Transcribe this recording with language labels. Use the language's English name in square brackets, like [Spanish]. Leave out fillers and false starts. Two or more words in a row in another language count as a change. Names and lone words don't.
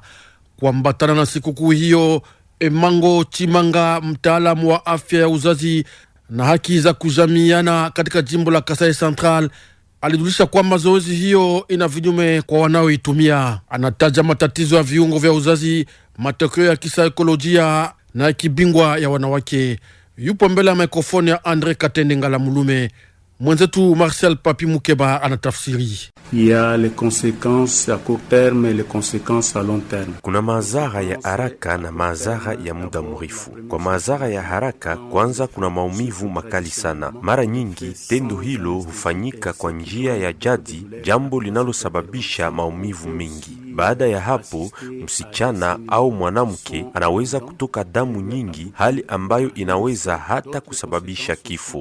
[Swahili] Kuambatana na sikukuu hiyo, Emango Chimanga, mtaalamu wa afya ya uzazi na haki za kujamiana katika jimbo la Kasai Central, alijulisha kwamba zoezi hiyo ina vinyume kwa wanaoitumia. Anataja matatizo ya viungo vya uzazi, matokeo ya kisaikolojia na kibingwa ya wanawake. Yupo mbele ya mikrofoni ya Andre Katende Ngala Mulume. Mwenzetu Marcel Papi Mukeba anatafsiri. [French] Ya les conséquences à court terme et les conséquences à long terme. [Swahili] Kuna madhara ya haraka na madhara ya muda mrefu. Kwa madhara ya haraka, kwanza kuna maumivu makali sana. Mara nyingi tendo hilo hufanyika kwa njia ya jadi, jambo linalosababisha maumivu mengi. Baada ya hapo, msichana au mwanamke anaweza kutoka damu nyingi, hali ambayo inaweza hata kusababisha kifo.